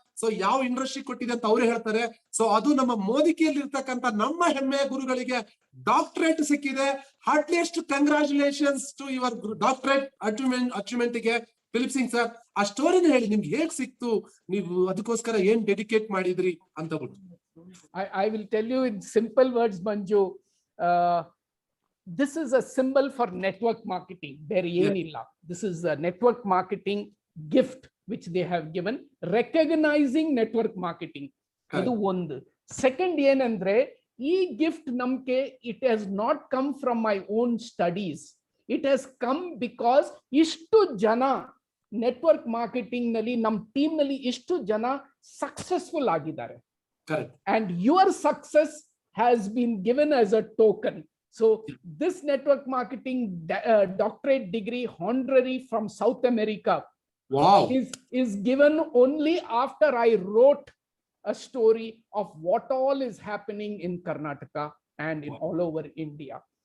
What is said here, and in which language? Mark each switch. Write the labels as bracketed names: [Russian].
[Kannada] So ಯಾವ industry ಕೊಟ್ಟಿದೆ ಅಂತ ಅವ್ರು ಹೇಳ್ತಾರೆ. ಸೊ ಅದು ನಮ್ಮ ಮೋದಿ ಕೇರ್ ಇರ್ತಕ್ಕಂಥ ನಮ್ಮ ಹೆಮ್ಮೆಯ ಗುರುಗಳಿಗೆ ಡಾಕ್ಟರೇಟ್ ಸಿಕ್ಕಿದೆ. [English] Heartiest congratulations to your doctorate achievement ಗೆ Philip Singh sir. [Kannada] ಆ ಸ್ಟೋರಿನ ಹೇಳಿ, ನಿಮ್ಗೆ ಹೇಗ್ ಸಿಕ್ತು, ನೀವು ಅದಕ್ಕೋಸ್ಕರ ಏನ್ ಡೆಡಿಕೇಟ್ ಮಾಡಿದ್ರಿ ಅಂತ ಬಿಟ್ಟು. [English] I will tell you in simple words, Manju. This is a symbol for network marketing. There [Kannada] ಏನilla. [English] This is a network marketing gift which they have given, recognizing network marketing. [Kannada] ಅದು ಒಂದು. ಸೆಕೆಂಡ್ ಏನಂದ್ರೆ, ಈ gift ನಮ್ಗೆ [English] it has not come from my own studies. It has come because [Kannada] ಇಷ್ಟು ಜನ network marketing ನಲ್ಲಿ ನಮ್ಮ team ನಲ್ಲಿ ಇಷ್ಟು ಜನ ಸಕ್ಸಸ್ಫುಲ್ ಆಗಿದ್ದಾರೆ. [English] And your success has been given as a token. So this network marketing doctorate degree honorary from South America, wow, is given only after I wrote a story of what all is happening in Karnataka and in all over India.